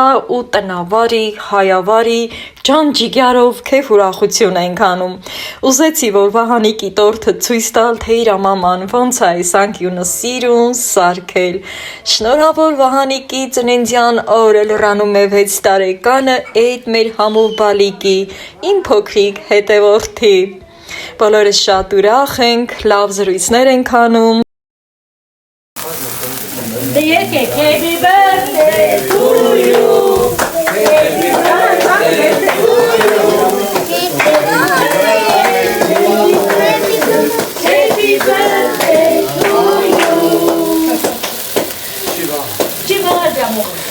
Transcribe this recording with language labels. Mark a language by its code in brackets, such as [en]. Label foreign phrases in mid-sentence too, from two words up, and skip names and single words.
[hy] ու տնավարի, հայավարի, ջան-ջիգյարով քեֆ ուրախություն ենք անում։ Ուզեցի, որ Վահանիկի տորթը ցույց տալ, թե իր մաման ոնց է այս անկյունը սիրուն, սարքել։ Շնորհավոր Վահանիկի ծննդյան օրը լրանում է 6 տարեկանը այդ մեր համով բալիկի, իմ փոքրիկ հետևորդի։ Բոլորս շատ ուրախ ենք, լավ զրույցներ ենք անում։ [en] Happy birthday to you. Happy birthday to you. Happy birthday to you. [es] Shiva, amor.